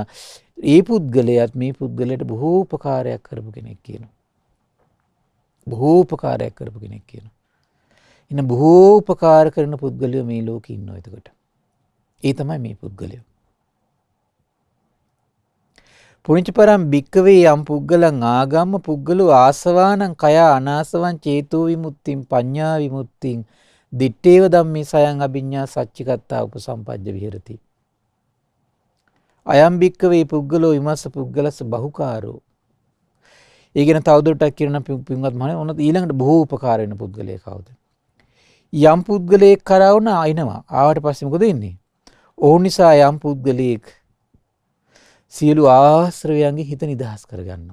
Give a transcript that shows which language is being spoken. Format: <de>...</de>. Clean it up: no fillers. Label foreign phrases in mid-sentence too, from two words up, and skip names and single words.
<si>ඒ පුද්ගලයාත් මේ පුද්ගලයාට බොහෝ උපකාරයක් කරපු කෙනෙක් කියනවා. බොහෝ උපකාරයක් කරපු කෙනෙක් කියනවා. ඉන්න බොහෝ උපකාර කරන පුද්ගලයෝ මේ ලෝකේ ඉන්නවා එතකොට. ඒ තමයි මේ පුද්ගලයෝ.</si> <pi>පුණ්‍ය පරම් භික්කවේ යම් පුද්ගලං ආගම්ම පුද්ගලෝ ආසවානං කය අනාසවං චේතෝ විමුක්තිං පඤ්ඤා විමුක්තිං දිත්තේව ධම්මේ සයං අභිඤ්ඤා සච්චිකත්තා උපසම්පජ්ජ විහෙරති. අයම් භික්කවේ පුද්ගලෝ ඉමස්ස පුද්ගලස්ස බහුකාරෝ.</pi> <si>ඒ ගැන තවදුරටත් කියන පින්වත් මහණෙනි ඔන්න ඊළඟට බොහෝ උපකාර වෙන පුද්ගලයෙක් කවුද? යම් පුද්ගලයෙක් කරා වුණ ආිනවා. ආවට පස්සේ මොකද වෙන්නේ? ඕන නිසා යම් පුද්ගලයෙක් සියලු ආශ්‍රවයන්ගේ හිත නිදහස් කරගන්නවා.</si>